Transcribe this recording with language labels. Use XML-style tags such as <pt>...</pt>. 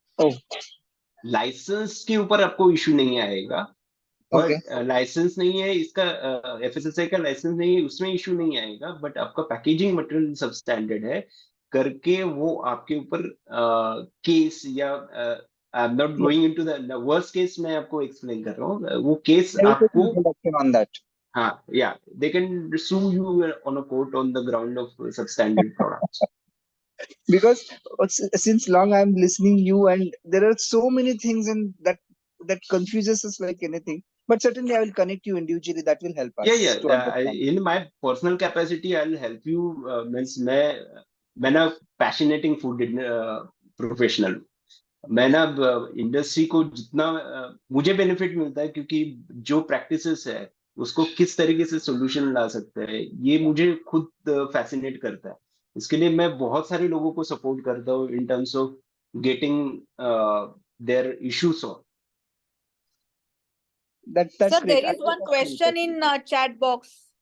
<hi>Licence के ऊपर आपको इशू नहीं आएगा, बट लाइसेंस नहीं है इसका, एफएसएसआई का लाइसेंस नहीं है, उसमें इशू नहीं आएगा, बट आपका पैकेजिंग मटेरियल सब स्टैंडर्ड है करके वो आपके ऊपर केस या</hi> <en>I am not going into the worst case,</en> <hi>मैं आपको एक्सप्लेन कर रहा हूँ वो केस आपको</hi> <en>On that. हाँ या they can sue you on a court on the ground of substandard products. Because since long I'm listening you, and there are so many things in that confuses us like anything. But certainly I will connect you individually. That will help us. To understand. In my personal capacity, I'll help you.</en> <hi>Means मैं ना पैशनेटिंग food professional, मैं ना industry को जितना मुझे benefit मिलता है, क्योंकि जो प्रैक्टिसेस है उसको किस तरीके से सोल्यूशन ला सकते हैं, ये मुझे खुद फैसिनेट करता है। इसके लिए मैं बहुत सारे लोगों को सपोर्ट करता हूँ</hi> <en>In terms of getting their issue solve. That's Sir, great. there is one question in chat box.</en>